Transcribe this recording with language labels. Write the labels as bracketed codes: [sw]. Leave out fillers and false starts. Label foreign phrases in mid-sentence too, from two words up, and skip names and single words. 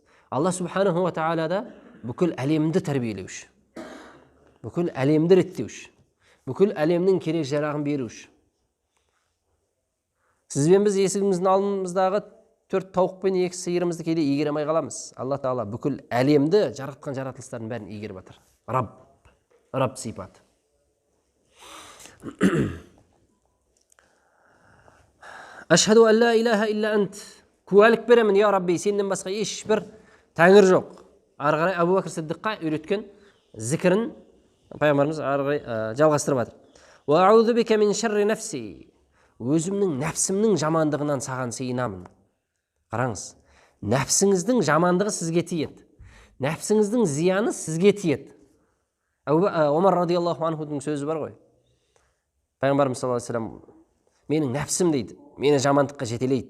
[kk] Алла [ar] سبحانه وتعالى [kk] да бүкіл әлемді тәрбиелеуші, бүкіл әлемді реттеуші, бүкіл әлемнің керек жарағын беруші. Сізбен біз есігіміздің алдымыздағы 4 тауық пен 2 сиырымызды кейде игере алмай қаламыз. Алла тағала бүкіл әлемді жаратқан жаратылыстардың бәрін игеріп жатыр. Рабб сипаты. [ar] أشهد أن لا إله إلا أنت. [kk] Куәлік беремін, я Рабби, сенен басқа ешбір тәңір жоқ. Ары қарай Абу Бәкір Сиддиққа үйреткен зікірін пайғамбарымыз ары қарай жалғастырып жатыр. [ar] وأعوذ بك من شر نفسي. [kk] Өзімнің нәпсімнің жамандығынан саған сыйынамын. Қараңыз, нәпсіңіздің жамандығы сізге тиеді. Нәпсіңіздің зияны сізге тиеді. Омар [ar] رضي الله عنه [kk] сөзі бар ғой. Пайғамбарымыз [ar] صلى الله عليه وسلم, [kk] менің нәпсім дейді, мені жамандыққа жетелейді.